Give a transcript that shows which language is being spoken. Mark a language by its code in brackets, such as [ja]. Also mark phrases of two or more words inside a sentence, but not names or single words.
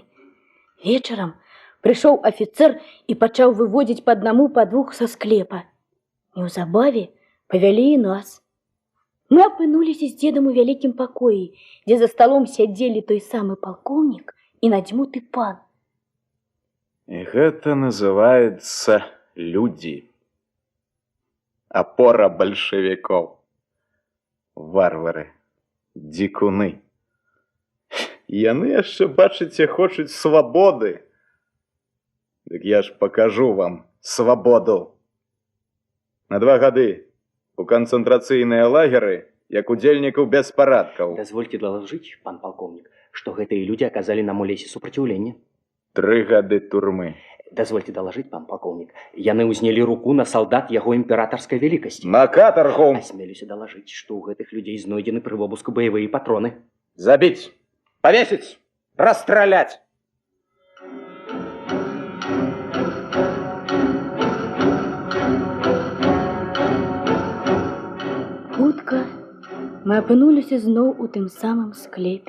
[be] Вечарам прыйшоў афіцэр і пачаў выводзіць па аднаму, па двух са склепа. Неўзабаве павялі і нас. Мы апынуліся з дзедам у вялікім пакоі, дзе за сталом сядзелі той самы палкоўнік і надзьмуты пан. [ru] И это называется люди. Опора большевиков. Варвары. Дикуны. [be] Яны яшчэ, бачыце, хочуць свабоды. Дык я ж покажу вам свабоду. На 2 гады у канцэнтрацыйныя лагеры, як удзельнікаў беспарадкаў. [ru] Дозвольте доложить, пан полковник, что гэтые люди оказали нам у лесе сопротивление. [be] 3 гады турмы. [ru] Дозвольте доложить, пан полковник, [be] яны узнялі руку на солдат яго [ru] імператорской великости. На каторгу! Осмелюся доложить, что у гэтых людей знойдены при обыску боевые патроны. Забить! Повесить! Расстрелять! [be] Хутка мы апынуліся зноў у тым самым склепе.